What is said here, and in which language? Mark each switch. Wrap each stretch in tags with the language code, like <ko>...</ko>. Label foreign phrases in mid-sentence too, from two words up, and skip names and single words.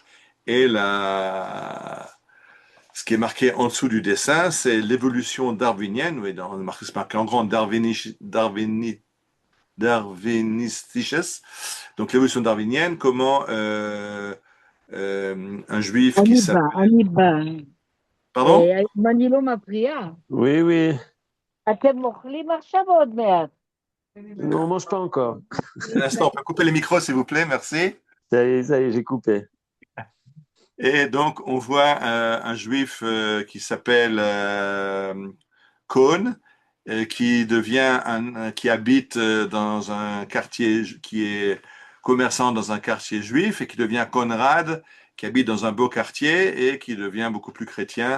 <fr>Et ce qui est marqué en dessous du dessin, c'est l'évolution darwinienne. Oui, c'est marqué en grand Darwinistisches, donc l'évolution darwinienne, comment un juif qui s'appelle...</fr> <he>אני באה.</he> <fr>Pardon?</fr> <he>אם אני לא מפריעה,</he> <fr>Oui, oui.</fr> <he>אתם אוכלים עכשיו או עוד מעט?</he> <fr>Non, on mange pas encore. Un instant, on peut couper les micros, s'il vous plaît, merci. Ça y est, j'ai coupé. Et donc, on voit un juif qui s'appelle Cohn, qui habite dans un quartier, qui est commerçant dans un quartier juif, et qui devient Conrad, qui habite dans un beau quartier et qui devient beaucoup plus chrétien.</fr>